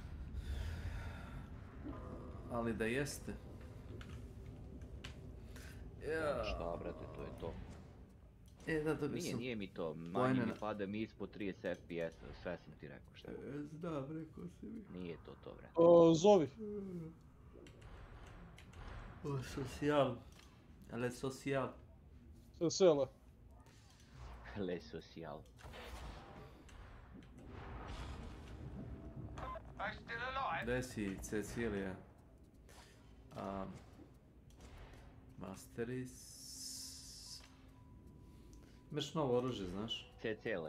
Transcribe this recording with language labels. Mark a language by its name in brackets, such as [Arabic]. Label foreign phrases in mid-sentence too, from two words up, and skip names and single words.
[Bosnian] Ali da jeste. Šta, brate, to je to. Nije mi to, manje mi pada mi ispod 30 FPS-a, sve sam ti rekao šta. Da, rekao si mi. Nije to, brate. Zovi. Social. Le social. Sele. Le social. Gdje si, Cecilija? Masteris... Imaš novo oružje, znaš? Cecile.